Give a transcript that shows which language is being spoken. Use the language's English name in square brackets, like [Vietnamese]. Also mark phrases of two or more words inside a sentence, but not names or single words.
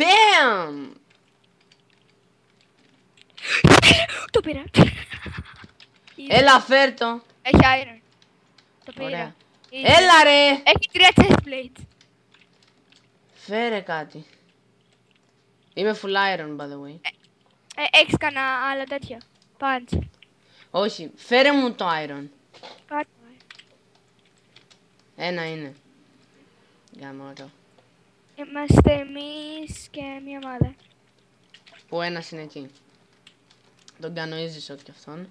[Greek] Bam! Το πήρα. Έλα, φέρ το. Έχει iron. Το πήρα. Ωραία. Easy. Έλα ρε! Έχει 3 [English] chest plates. [Greek] Φέρε κάτι. Είμαι [English] full iron, by the way. [Greek] Έχεις κανένα άλλο τέτοιο. Punch. Όχι, φέρε μου το iron. Πάρ' Ένα είναι. Γαμώτο. Είμαστε εμείς και μια ομάδα. Που ένας είναι εκεί. Τον κάνω [English] easy shot [Greek] κι αυτόν.